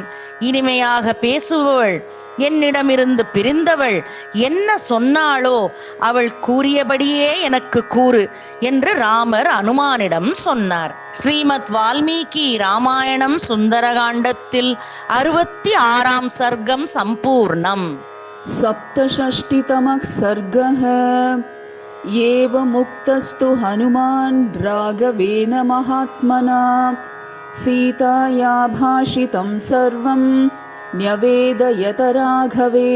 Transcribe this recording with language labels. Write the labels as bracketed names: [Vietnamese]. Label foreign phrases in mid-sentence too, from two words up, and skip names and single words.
[Tamil] இனிமையாக பேசுபவள், என்னிடமிருந்து பிரிந்தவள் என்ன சொன்னாளோ அவள் கூறியபடியே எனக்கு கூறு என்று ராமர் அனுமானிடம் சொன்னார். ஸ்ரீமத் வால்மீகி ராமாயணம் சுந்தரகாண்டத்தில் 66ஆம் சர்க்கம் சம்பூர்ணம். [Sanskrit] सप्तषष्टितमः सर्गः। एवमुक्तस्तु हनुमान् राघवेन महात्मना सीताया भाषितं सर्वं न्यवेदयत राघवे।